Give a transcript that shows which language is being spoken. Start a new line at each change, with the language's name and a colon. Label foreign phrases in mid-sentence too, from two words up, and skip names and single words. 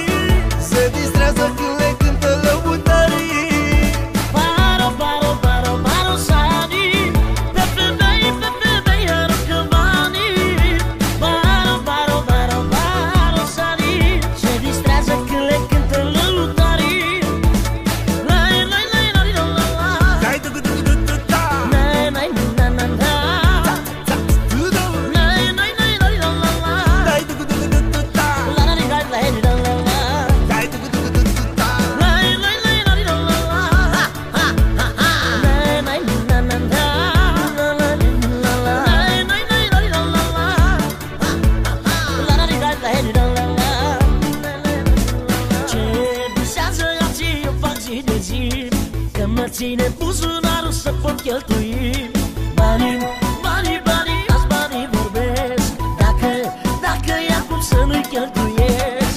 Romanian: Se distrează când le cântă lăutarii.
Romany: Baro, baro, baro, baro, sani.
Romanian: Pe femei aruncă banii.
Romany: Baro, baro, baro, baro, sani.
Romanian: Se distrează când le cântă lăutarii. Lai, lai, lai, lai, la, la, la. Dai tu-cu-tu-cu-tu-ta. Nai, nai, na, na, na. Tu-du. Nai, nai, nai, nai, la, la, la. Dai tu-cu-tu-cu-tu-tu-ta. La, la, la, la, la, la, la. Dai tu-cu-tu-cu-tu-tu-ta. Nai, nai, nai, nai, la, la, la. Nai, nai, na, na, na. La, la, la, la. Nai, nai, nai, nai, la, la, la. La, la, la, la, la, la. Ce visează alții eu fac zi de zi, că mă ține buzunarul să pot cheltui. Banii, banii, banii, azi banii vorbesc. cheltuiesc.